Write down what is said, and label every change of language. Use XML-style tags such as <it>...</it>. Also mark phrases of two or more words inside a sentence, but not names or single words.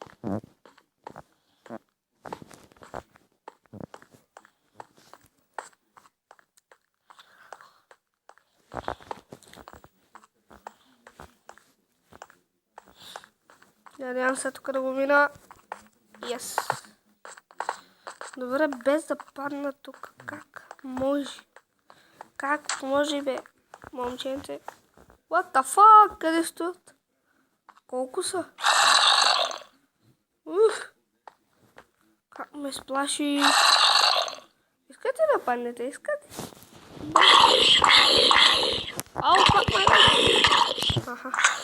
<bg>Надявам се тук да го мина. Yes. Добре, без да падна тук. Как може? Как може, бе? Момченце.</bg> <en>What the fuck?</en> <bg>Къде стоят? Колко са? Как ме сплаши? Искате да паднете? Искате? Ау, как ме? Аха.</bg>